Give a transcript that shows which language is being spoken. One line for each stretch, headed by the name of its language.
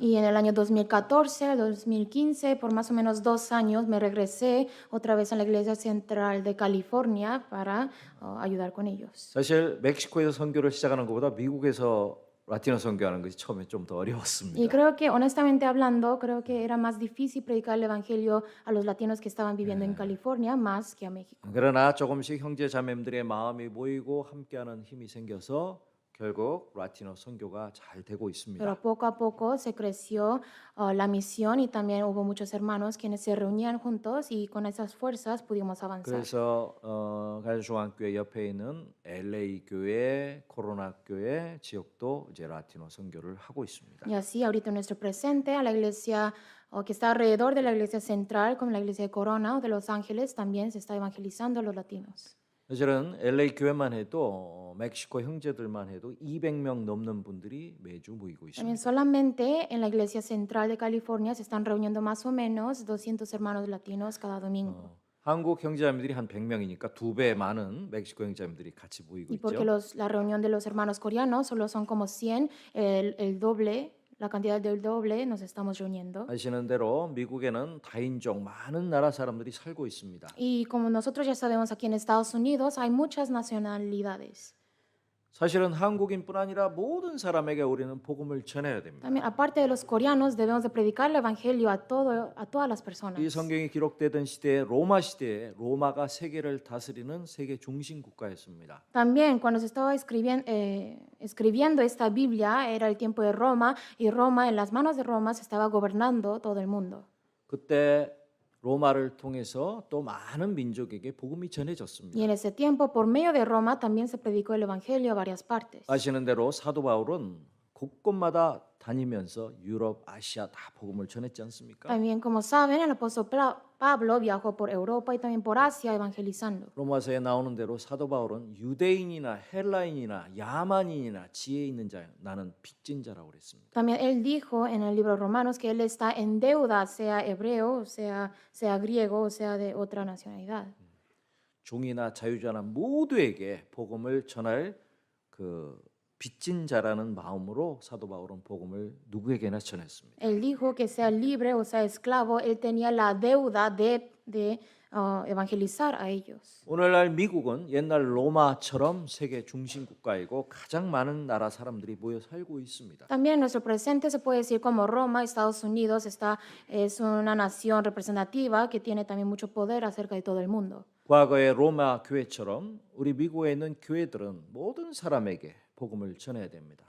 Spanish: Y en el año 2014 al 2015, por más o menos 2 años, me regresé otra vez a la iglesia central de California para ayudar con ellos.
Korean: 사실 멕시코에서 선교를 시작하는 것보다 미국에서 라티노 선교하는 것이 처음에 좀 더
Spanish: Y
Korean: 어려웠습니다.
Spanish: creo que, honestamente hablando, creo que era más difícil predicar el evangelio a los latinos que estaban viviendo en California más que a México.
Korean: 그러나 조금씩 형제 자매들의 마음이 모이고 함께하는 힘이 생겨서 결국 라티노 선교가 잘 되고
Spanish: Pero
Korean: 있습니다.
Spanish: poco a poco se creció la misión y también hubo muchos hermanos quienes se reunían juntos y con esas fuerzas pudimos avanzar.
Korean: 그래서 가주중앙교회 옆에 있는 LA 교회, 코로나 교회 지역도 이제 라티노 선교를 하고 있습니다.
Spanish: Y así ahorita en nuestro presente, a la iglesia que está alrededor de la iglesia central, como la iglesia de Corona o de Los Ángeles, también se está evangelizando a los latinos.
Korean: 사실은 LA 교회만 해도 멕시코 형제들만 해도 200명 넘는 분들이 매주 모이고
Spanish: También
Korean: 있습니다.
Spanish: solamente en la iglesia central de California se están reuniendo más o menos 200 hermanos latinos cada domingo.
Korean: 한국 형제자매들이 한 100명이니까 2배 많은 멕시코 형제자매들이 같이 모이고
Spanish: Y porque
Korean: 있죠.
Spanish: la reunión de los hermanos coreanos solo son como 100, el doble, la cantidad del doble nos estamos reuniendo.
Korean: 아시는 대로 미국에는 다인종 많은 나라 사람들이 살고 있습니다.
Spanish: Y como nosotros ya sabemos, aquí en Estados Unidos hay muchas nacionalidades.
Korean: 사실은 한국인뿐 아니라 모든 사람에게 우리는 복음을 전해야 됩니다.
Spanish: También, aparte de los coreanos, debemos de predicar el evangelio a todas las
Korean: 이
Spanish: personas.
Korean: 성경이 기록되던 시대에 로마 시대에 로마가 세계를 다스리는 세계 중심 국가였습니다.
Spanish: También cuando se estaba escribiendo esta Biblia era el tiempo de Roma y Roma, en las manos de Roma, se estaba gobernando todo el mundo.
Korean: 그때 로마를 통해서 또 많은 민족에게 복음이
Spanish: Y
Korean: 전해졌습니다.
Spanish: en ese tiempo, por medio de Roma, también se predicó el Evangelio a varias partes.
Korean: 아시는 대로 사도 바울은 곳곳마다 다니면서 유럽, 아시아 다 복음을 전했지 않습니까?
Spanish: También, como saben, el apóstol Pablo viajó por Europa y también por Asia evangelizando.
Korean: 로마서에 나오는 대로 사도 바울은 유대인이나 헬라인이나 야만인이나 지혜 있는 자 나는 빚진 자라고 그랬습니다.
Spanish: También él dijo en el libro de Romanos que él está en deuda, sea hebreo, sea griego, o sea de otra nacionalidad.
Korean: 종이나 자유자나 모두에게 복음을 전할 그 빚진 자라는 마음으로 사도 바울은 복음을 누구에게나 전했습니다.
Spanish: Él dijo que sea libre o sea esclavo, él tenía la deuda de evangelizar a ellos.
Korean: 오늘날 미국은 옛날 로마처럼 세계 중심 국가이고 가장 많은 나라 사람들이 모여 살고 있습니다.
Spanish: También en nuestro presente se puede decir como Roma, Estados Unidos es una nación representativa que tiene también mucho poder acerca de todo el mundo.
Korean: 과거의 로마 교회처럼 우리 미국에 있는 교회들은 모든 사람에게 복음을 전해야 됩니다.